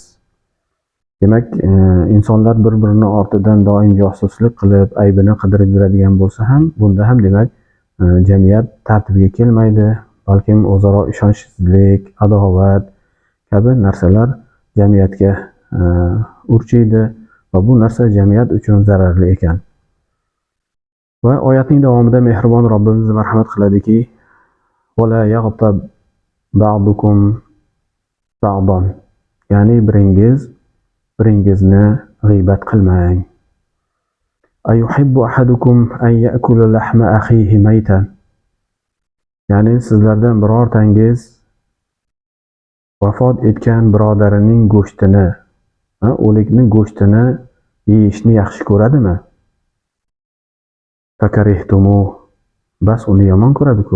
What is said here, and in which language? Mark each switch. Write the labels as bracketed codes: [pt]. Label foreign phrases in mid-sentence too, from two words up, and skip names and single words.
[uz] Demak, insonlar bir-birini ortidan doim josuslik qilib, aybini qidirib yuradigan bo'lsa ham, bunda ham demak, jamiyat tartibga kelmaydi, balkim o'zaro ishonchsizlik, adovat kabi narsalar jamiyatga urchiydi va bu narsa jamiyat uchun zararli ekan. Va oyatning davomida mehribon Robbimiz marhamat qiladiki, [ar] وَلَا يَغْتَبْ بَعْضُكُمْ بَعْضًا, [uz] ya'ni biringizni g'iybat qilmang. [ar] أَيُحِبُّ أَحَدُكُمْ أَنْ يَأْكُلَ لَحْمَ أَخِيهِ مَيْتًا, [uz] ya'ni sizlardan birortangiz vafot etgan birodarining go'shtini, o'likning go'shtini yeyishni yaxshi ko'radimi? فَكَرِهْتُمُوهُ, bas uni yomon ko'radi-ku.